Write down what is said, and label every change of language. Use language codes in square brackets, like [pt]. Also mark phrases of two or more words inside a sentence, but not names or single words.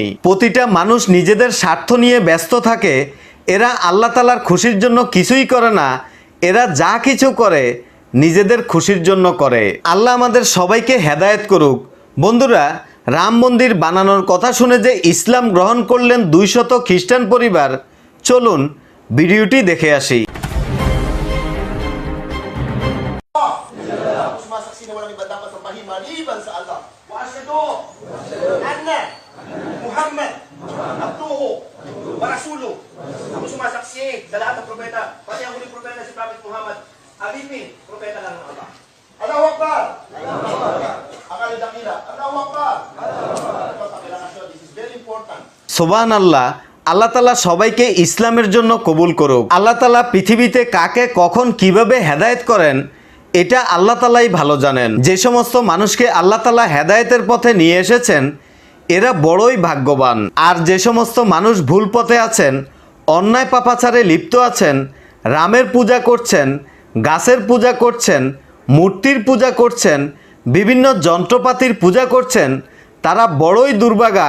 [bn] প্রতিটা মানুষ নিজেদের স্বার্থ নিয়ে ব্যস্ত থাকে। এরা আল্লাহ তাআলার খুশির জন্য কিছুই করে না, এরা যা কিছু করে নিজেদের খুশির জন্য করে। আল্লাহ আমাদের সবাইকে হেদায়েত করুক। বন্ধুরা, রাম মন্দির বানানোর কথা শুনে যে ইসলাম গ্রহণ করলেন 200 খ্রিস্টান পরিবার, চলুন ভিডিওটি দেখে আসি। [tl] Ako sumasaksi sa lahat ng propeta, pati ang huling propeta si Prophet Muhammad, alipin, propeta lang ng Allah. [ar] الله أكبر! [tl] Akali dakila, [ar] الله أكبر! [en] This is very important. [bn] সুবহানাল্লাহ। আল্লাহ তাআলা সবাইকে ইসলামের জন্য কবুল করুক। আল্লাহ তাআলা পৃথিবীতে কাকে কখন কিভাবে হেদায়েত করেন এটা আল্লাহ তাআলাই ভালো জানেন। যে সমস্ত মানুষকে আল্লাহ তাআলা হেদায়েতের পথে নিয়ে এসেছেন এরা বড়ই ভাগ্যবান। আর যে সমস্ত মানুষ ভুল পথে আছেন, অন্যায় পাপাচারে লিপ্ত আছেন, রামের পূজা করছেন, গাছের পূজা করছেন, মূর্তির পূজা করছেন, বিভিন্ন যন্ত্রপাতির পূজা করছেন, তারা বড়ই দুর্ভাগা।